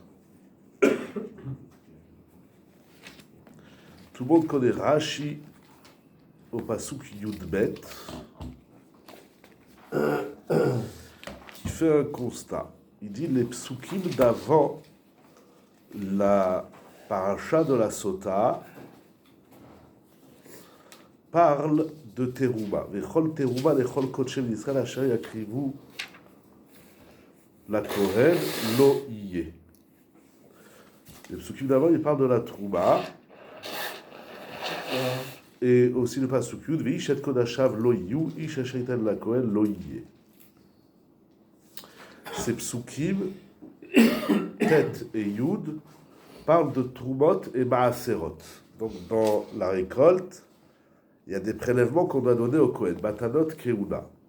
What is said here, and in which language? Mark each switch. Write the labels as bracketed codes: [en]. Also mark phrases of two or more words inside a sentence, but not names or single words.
[fr] Tout le monde connaît Rashi au pasuk Yudbet, qui fait un constat. Il dit les psukim d'avant la paracha de la Sota parlent de Teruma. [he] וכל תרומה לכל קדשי ישראל אשר יקריבו לכהן לו יהיה. [fr] Les psukim d'avant, ils parlent de la Trouma. Et aussi le pasuk Yud, [he] ואיש את קדשיו לו יהיו איש אשר יתן לכהן לו יהיה. [fr] Ces psukim, Tet et Yud, parlent de Trumot et Maaserot. Donc dans la récolte, il y a des prélèvements qu'on doit donner au Kohen, [he] מתנות כהונה.